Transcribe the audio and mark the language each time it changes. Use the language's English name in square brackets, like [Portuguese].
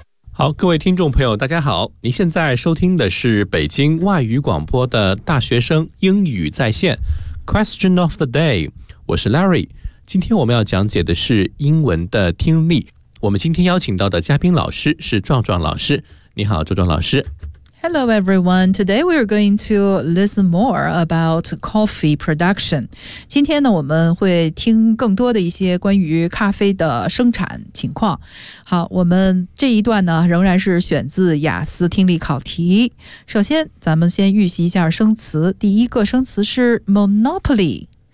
[Chinese] 好，各位听众朋友大家好，您现在收听的是北京外语广播的大学生英语在线 Question of the day， 我是 Larry。今天我们要讲解的是英文的听力。我们今天邀请到的嘉宾老师是壮壮老师。你好，壮壮老师。 [English] Hello, everyone. Today we are going to listen more about coffee production. [Chinese] 今天呢，我们会听更多的一些关于咖啡的生产情况。好，我们这一段呢，仍然是选自雅思听力考题。首先，咱们先预习一下生词。第一个生词是 monopoly。